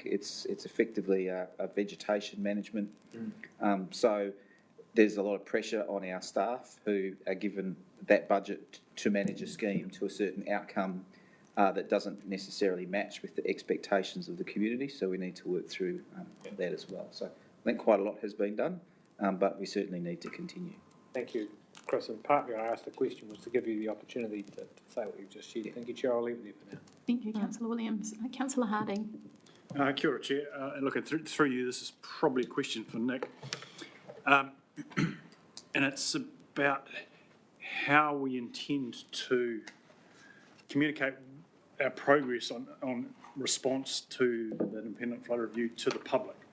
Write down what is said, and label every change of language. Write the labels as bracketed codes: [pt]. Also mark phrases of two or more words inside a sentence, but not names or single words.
[en] It's effectively a vegetation management. So there's a lot of pressure on our staff who are given that budget to manage a scheme to a certain outcome that doesn't necessarily match with the expectations of the community. So we need to work through that as well. So I think quite a lot has been done, but we certainly need to continue. Thank you, Chris. And partly I asked the question was to give you the opportunity to say what you've just shared. Thank you, Chair. I'll leave it there for now. Thank you, Councillor Williams. Councillor Harding. [mi] Kia ora, [en] Chair. And look, through you, this is probably a question for Nick. And it's about how we intend to communicate our progress on response to the independent flood review to the public.